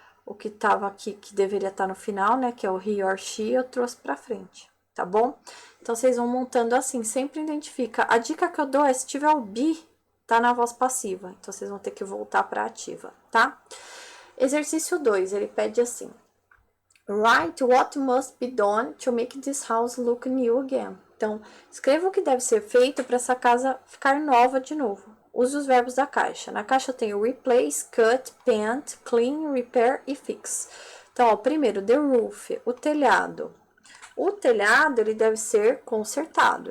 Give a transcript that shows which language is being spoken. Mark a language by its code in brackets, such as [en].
[pt] O que tava aqui, que deveria estar no final, né? Que é o [en] he or she, [pt] eu trouxe pra frente, tá bom? Então, vocês vão montando assim, sempre identifica. A dica que eu dou é, se tiver o be, tá na voz passiva. Então, vocês vão ter que voltar pra ativa, tá? Exercício 2, ele pede assim. [en] Write what must be done to make this house look new again. [pt] Então, escreva o que deve ser feito para essa casa ficar nova de novo. Use os verbos da caixa. Na caixa tem o replace, cut, paint, clean, repair e fix. Então, ó, primeiro, [en] the roof, [pt] o telhado. O telhado, ele deve ser consertado.